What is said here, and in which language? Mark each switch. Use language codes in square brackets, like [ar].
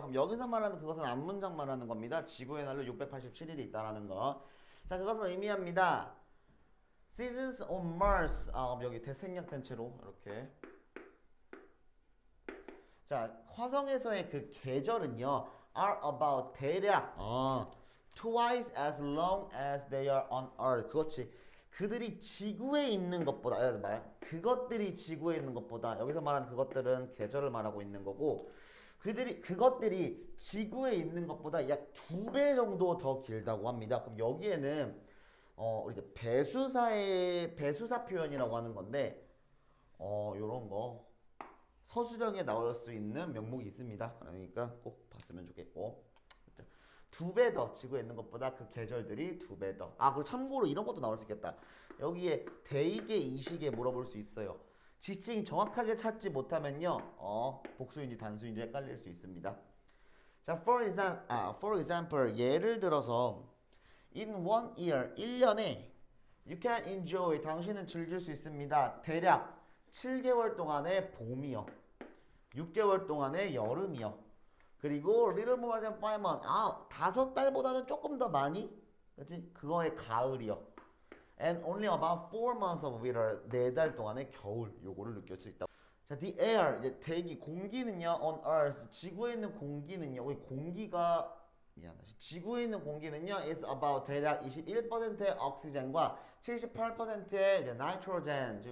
[ko] 그럼 여기서 말하는 그것은 앞문장 말하는 겁니다. 지구의 날로 687일이 있다라는 거. 자, 그것은 의미합니다. [en] Seasons on Mars. [ko] 그럼 여기 대생략된 채로 이렇게. 자, 화성에서의 그 계절은요. [en] are about [ko] 대략 [en] twice as long as they are on Earth. [ko] 그렇지. 그들이 지구에 있는 것보다 그것들이 지구에 있는 것보다 여기서 말하는 그것들은 계절을 말하고 있는 거고 그것들이 지구에 있는 것보다 약 2배 정도 더 길다고 합니다. 그럼 여기에는 우리 이제 배수사 표현이라고 하는 건데 요런 거 서술형에 나올 수 있는 명목이 있습니다. 그러니까 꼭 봤으면 좋겠고 2배 더 지구에 있는 것보다 그 계절들이 2배 더. 그리고 참고로 이런 것도 나올 수 있겠다. 여기에 대입계 이식에 물어볼 수 있어요. 지칭 정확하게 찾지 못하면요. 복수인지 단수인지 헷갈릴 수 있습니다. 자, [en] for example [ko] 예를 들어서 [en] in one year [ko] 1년에 [en] you can enjoy [ko] 당신은 즐길 수 있습니다. 대략 7개월 동안의 봄이요. 6개월 동안의 여름이요. 그리고 [en] little more than 5 months. [ko] 5달보다는 조금 더 많이. 그렇지? 그거의 가을이요. [en] And only about 4 months of winter. [ko] 4달 동안의 겨울. 요거를 느낄 수 있다. 자, [en] the air [ko] 이제 대기 공기는요. [en] on earth [ko] 지구에 있는 공기는요. 우리 공기가 지구에 있는 공기는요. [en] is about [ko] 대략 21%의 옥시젠과 78%의 이제 나이트로젠.